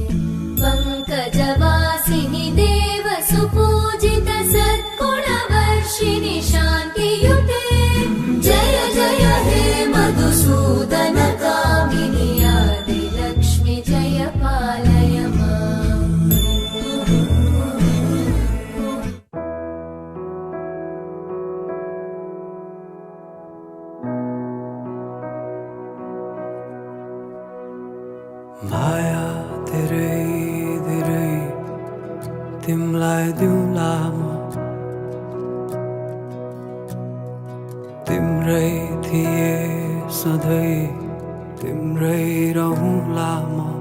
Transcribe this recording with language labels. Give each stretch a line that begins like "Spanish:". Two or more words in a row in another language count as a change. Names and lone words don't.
Sanskrit: पङ्कजवासिनि देवसुपूजित सद्गुणवर्षिणि शान्तियुते जय जय हे मधुसूदन कामिनि आदिलक्ष्मि जय पालय माम्।
Nepali: माया धेरै धेरै तिमलाई दिउँला म, तिम्रै थिए सधैँ तिम्रै रहूँला म।